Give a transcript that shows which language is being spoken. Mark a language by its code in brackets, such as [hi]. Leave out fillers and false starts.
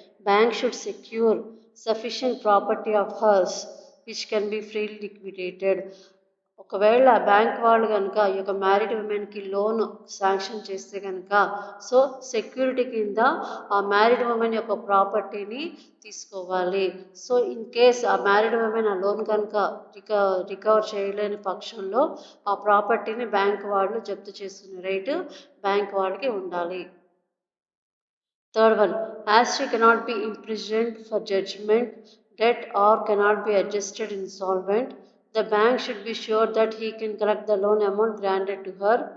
[en] bank should secure sufficient property of hers which can be freely liquidated. [te] ఒకవేళ bank వాళ్ళు కనుక ఈ యొక్క మ్యారీడ్ ఉమెన్కి లోన్ శాంక్షన్ చేస్తే కనుక సో సెక్యూరిటీ కింద ఆ మ్యారీడ్ ఉమెన్ యొక్క ప్రాపర్టీని తీసుకోవాలి. సో ఇన్ కేస్ ఆ మ్యారీడ్ ఉమెన్ ఆ లోన్ కనుక రికవర్ చేయలేని పక్షంలో ఆ ప్రాపర్టీని బ్యాంక్ వాళ్ళు జప్తు చేసుకునే రైట్ బ్యాంక్ వాళ్ళకి ఉండాలి. [en] Third one, as she cannot be imprisoned for judgment, debt or cannot be adjusted insolvent, the bank should be sure that he can collect the loan amount granted to her.